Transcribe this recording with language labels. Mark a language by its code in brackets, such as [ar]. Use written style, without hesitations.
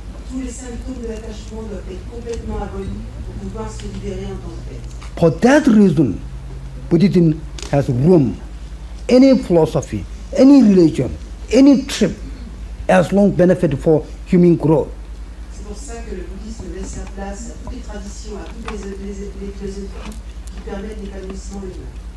[fr] Tous les symptômes de l'attachement doivent être complètement abolis pour pouvoir se libérer en tant que tel. [en] For that reason, Buddhism has room. Any philosophy, any religion, any trip, as long benefit for human growth. [fr] C'est pour ça que le bouddhisme laisse sa place à toutes les traditions, à toutes les philosophies qui permettent l'épanouissement humain.